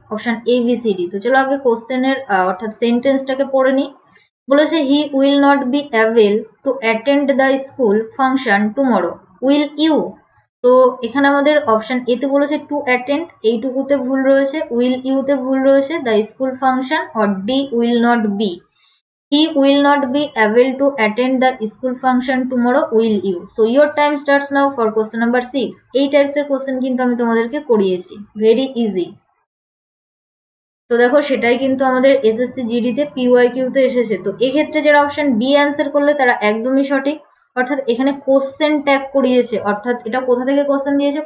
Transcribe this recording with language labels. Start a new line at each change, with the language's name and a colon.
Bangla: Option A B C D. তো চলো আগে কোশ্চেনের অর্থাৎ সেন্টেন্সটাকে পড়ে নিই। বলেছে
English: He will not be able to attend the school function tomorrow, will you?
Bangla: তো এখানে আমাদের অপশন এতে বলেছে
English: to attend,
Bangla: এইটুকুতে ভুল রয়েছে, উইল ইউতে ভুল রয়েছে,
English: The school function or the will not be. He will not be able to attend the school function tomorrow, will you? So your time starts now for question number 6.
Bangla: এই টাইপসের question কিন্তু আমি তোমাদেরকে করিয়েছি, very easy. তো দেখো সেটাই কিন্তু আমাদের এসএসসি জিডিতে পিওয়াইকিউতে এসেছে। তো এক্ষেত্রে যারা অপশন বি অ্যান্সার করলে তারা একদমই সঠিক, অর্থাৎ এখানে কোশ্চেন ট্যাগ করিয়েছে, অর্থাৎ এটা কোথা থেকে কোশ্চেন দিয়েছে?